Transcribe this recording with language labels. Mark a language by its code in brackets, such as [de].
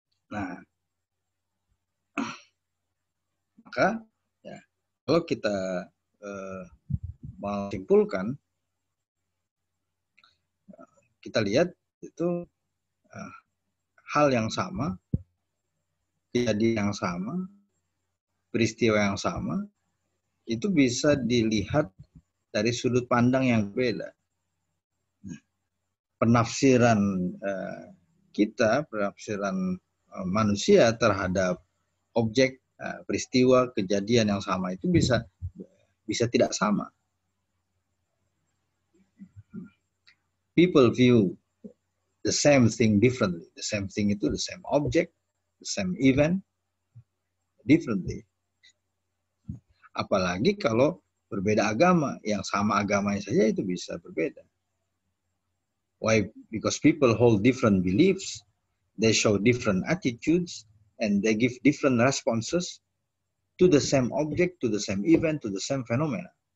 [id] Nah, maka ya, kalau kita mau simpulkan, kita lihat itu hal yang sama, kejadian yang sama, peristiwa yang sama, itu bisa dilihat dari sudut pandang yang berbeda. Penafsiran kita, penafsiran manusia terhadap objek, peristiwa, kejadian yang sama itu bisa tidak sama. [en] People view the same thing differently. The same thing itu the same object, the same event differently. [id] Apalagi kalau berbeda agama, yang sama agamanya saja itu bisa berbeda. [en] Why? Because people hold different beliefs, they show different attitudes, and they give different responses to the same object, to the same event, to the same phenomena.